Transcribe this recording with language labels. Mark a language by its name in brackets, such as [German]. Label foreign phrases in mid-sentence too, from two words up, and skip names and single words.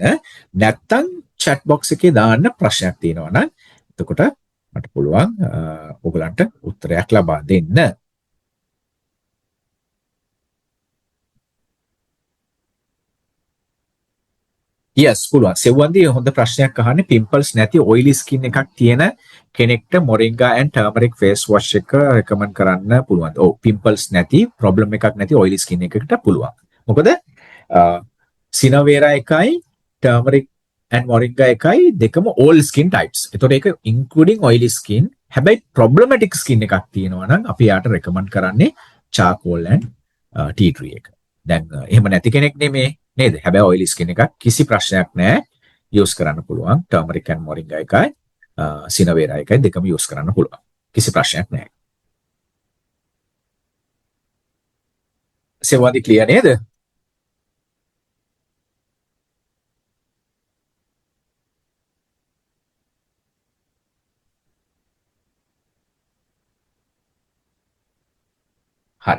[Sinhala] නැත්තම් chat box එකේ දාන්න ප්‍රශ්නයක් තියෙනවා නම් එතකොට මට පුළුවන් ඔයගලන්ට උත්තරයක් ලබා දෙන්න. yes පුළුවන්. සෙව්වන්දී හොඳ ප්‍රශ්නයක් අහන්නේ pimples නැති [English] oily skin [Sinhala] එකක් තියෙන කෙනෙක්ට [English] moringa and turmeric face wash [Sinhala] එක recommend කරන්න පුළුවන්. ඔව් pimples නැති problem එකක් නැති [English] oily skin [Sinhala] එකකට පුළුවන්. මොකද සිනවේරා එකයි [English] turmeric and moringa [Sinhala] එකයි දෙකම [English] all skin types. [Sinhala] ඒතකොට ඒක [English] including oily skin. [Sinhala] හැබැයි [English] problematic skin [Sinhala] එකක් තියෙනවා නම් අපි යාට recommend කරන්නේ [English] charcoal and tea tree [Sinhala] එක. දැන් එහෙම නැති කෙනෙක් නෙමේ නේද? හැබැයි [English] oily skin [Sinhala] එකක් කිසි ප්‍රශ්නයක් නැහැ. use කරන්න පුළුවන්. [English] turmeric and moringa [Sinhala] එකයි සිනවේරා එකයි දෙකම use කරන්න පුළුවන්. කිසි ප්‍රශ්නයක් නැහැ. සෙවන්දි clear නේද? හරි.